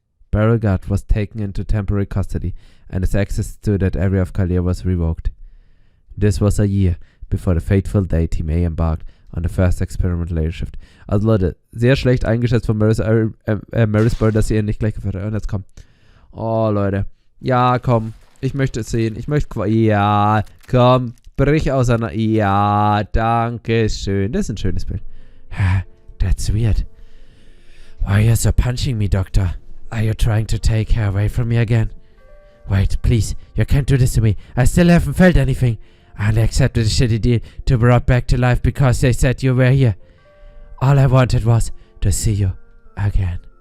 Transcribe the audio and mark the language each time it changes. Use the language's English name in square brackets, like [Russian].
[English] Beryl Gut was taken into temporary custody, and his access to that area of Chaldea was revoked. This was a year before the fateful day Team A embarked on the first experimental layer shift. [German] Also Leute, sehr schlecht eingeschätzt von Marisburg, dass ihr ihn nicht gleich geführt habt. Und jetzt komm. Oh Leute. Ja, komm. Ich möchte es sehen. Ja, komm. Brich auseinander. Ja, danke schön. Das ist ein schönes Bild. [English] That's weird. Why are you so punching me, Doctor? Are you trying to take her away from me again? Wait, please. You can't do this to me. I still haven't felt anything. I only accepted a shitty deal to be brought back to life because they said you were here. All I wanted was to see you again.